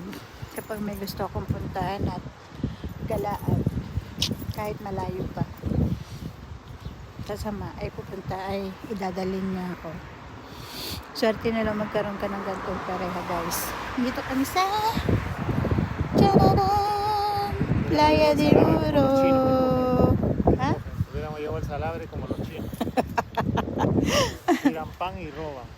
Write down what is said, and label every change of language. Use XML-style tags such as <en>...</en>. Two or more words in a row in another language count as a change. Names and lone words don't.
<tl>Kapag may gusto akong puntahan at galaan, kahit malayo pa, kasama ay pupunta ay idadalhin niya ako. Swerte na lang magkaroon ka ng gantong pareha guys. Dito kami sa Chararan, Playa de Oro.</tl> <es>¿Ah? Hubiéramos llevado el salabre como los chinos. Tiran pan y roban.</es>